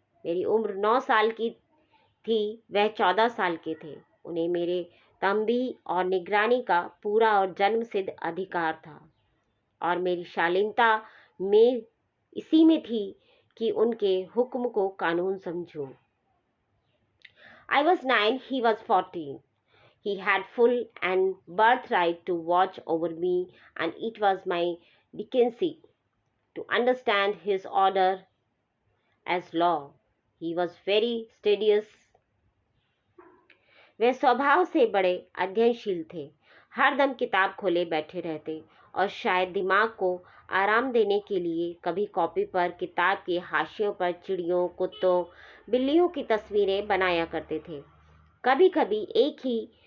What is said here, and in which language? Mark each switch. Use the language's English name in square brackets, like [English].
[Hindi] मेरी उम्र 9 साल की थी, वह 14 साल के थे। उन्हें मेरे तंबी और निगरानी का पूरा और जन्मसिद्ध अधिकार था, और मेरी शालीनता में इसी में थी कि उनके हुक्म को कानून समझूं। [English] I was 9, he was 14. He had full and birthright to watch over me, and it was my decency to understand his order as law. He was very studious. [Hindi] वे स्वभाव से बड़े अध्ययनशील थे, हरदम किताब खोले बैठे रहते और शायद दिमाग को आराम देने के लिए कभी कॉपी पर किताब के हाशियों पर चिड़ियों, कुत्तों, बिल्लियों की तस्वीरें बनाया करते थे। कभी कभी एक ही